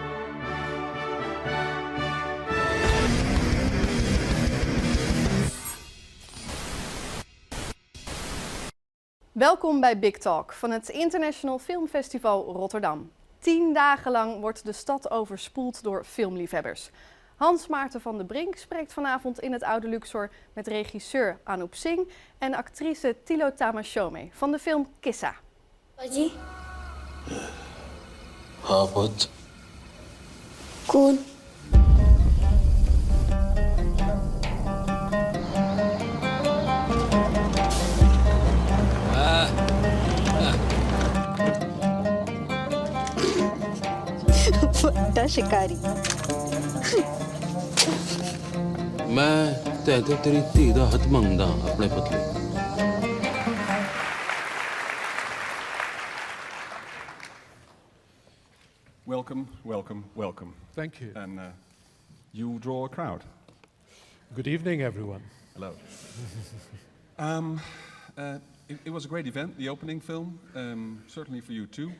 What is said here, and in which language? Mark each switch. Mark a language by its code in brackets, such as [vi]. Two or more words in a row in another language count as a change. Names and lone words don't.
[nl] Welkom bij Big Talk van het International Film Festival Rotterdam. 10 dagen lang wordt de stad overspoeld door filmliefhebbers. Hans Maarten van de Brink spreekt vanavond in het Oude Luxor met regisseur Anoop Singh en actrice Tilo Tamashome van de film Kissa. [pa] Baji, ਹਾਂ ਬੁੱਧ ਕੌਣ? ਬੜਾ ਸ਼ਿਕਾਰੀ। ਮੈਂ ਤੇ ਤੇਰੀ ਧੀ ਦਾ ਹੱਥ ਮੰਗਦਾ ਅਪਣੇ ਪਤਲੇ [en] Welcome, welcome, welcome. Thank you. And you draw a crowd. Good evening, everyone. Hello. It was a great event, the opening film, certainly for you too.